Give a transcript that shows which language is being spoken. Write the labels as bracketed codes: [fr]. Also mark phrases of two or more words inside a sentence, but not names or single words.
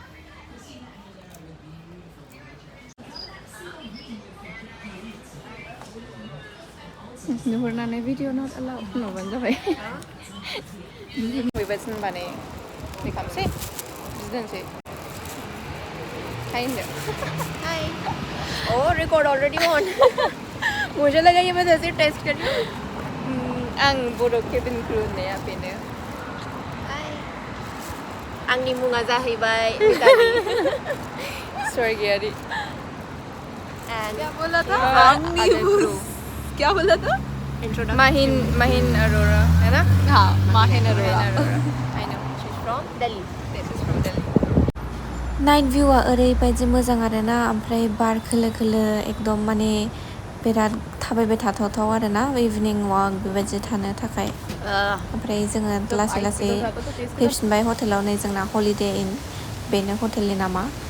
[brx] नुहुरनानै [en] video not allowed [brx] होनहरबानो जाबाय बेबायदिनो होनबाने खालामसै दोनसै हाय होनदो हाय [en] record already on [hi] मुझे लगा ये मैं जैसे टेस्ट कर रही हूँ [brx] आं बर' केबिन क्रू होननाया बेनो आंनि मुङा जाहैबाय स्वर्गियारि [hi] क्या बोला था माहिन अरोरा है ना हाँ माहिन अरोरा [en] I know she's from Delhi this is from Delhi [brx] नाइट भिउआ ओरैबायदि मोजां आरोना ओमफ्राय बार खोलो खोलो एकदम माने बिराद थाबायबाय थाथावथाव आरोना इभिनिं वाक बेबायदि थानो थाखाय ओमफ्राय जोङो लासै लासै फैफिनबाय हटेलाव नै जोंना हलिडे इन बेनो हटेलनि नामा